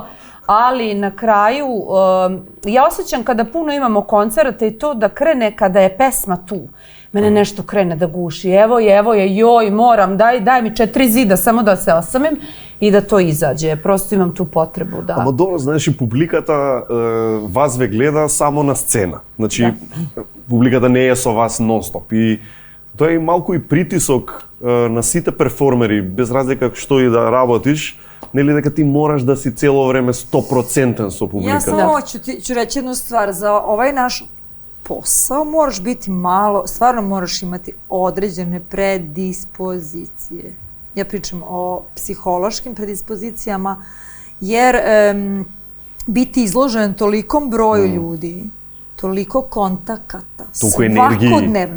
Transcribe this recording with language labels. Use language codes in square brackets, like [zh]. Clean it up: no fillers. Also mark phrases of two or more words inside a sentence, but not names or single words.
[sr] Ali na kraju, ja osjećam kada puno imamo koncerata i to da krene kada je pesma tu. Mene nešto krene da guši, evo je, joj, moram, daj mi 4 zida samo da se osamim i da to izađe. Prosto imam tu potrebu da... [mk] Ама добро, знаеш, и публиката вас ве гледа само на сцена. Значи, публиката не е со вас нон-стоп. И тоа е малку и притисок на сите перформери, без разлика што и да работиш, нели дека ти мораш да си цело време 100% со публиката. [sr] Ja samo ću reći jednu stvar, za ovaj naš posao moraš biti malo, stvarno moraš imati određene predispozicije. Ja pričam o psihološkim predispozicijama, jer biti izložen tolikom broju ljudi, toliko kontakata, svakodnevno.